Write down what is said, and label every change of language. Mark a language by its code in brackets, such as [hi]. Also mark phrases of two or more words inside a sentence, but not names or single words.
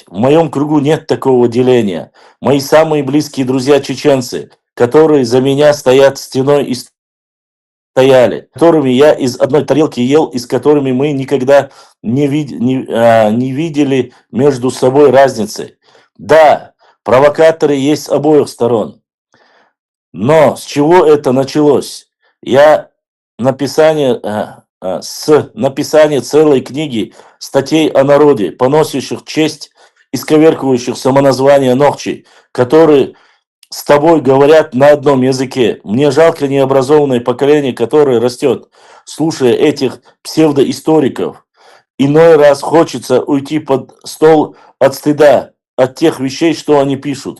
[ru] В моем кругу нет такого деления. Мои самые близкие друзья чеченцы, которые за меня стоят стеной и стояли, которыми я из одной тарелки ел, и с которыми мы никогда не видели между собой разницы. Да, провокаторы есть с обоих сторон. Но с чего это началось? С написания целой книги статей о народе, поносящих честь, исковеркивающих самоназвание Нохчи, которые с тобой говорят на одном языке. Мне жалко необразованное поколение, которое растет, слушая этих псевдоисториков. Иной раз хочется уйти под стол от стыда, от тех вещей, что они пишут.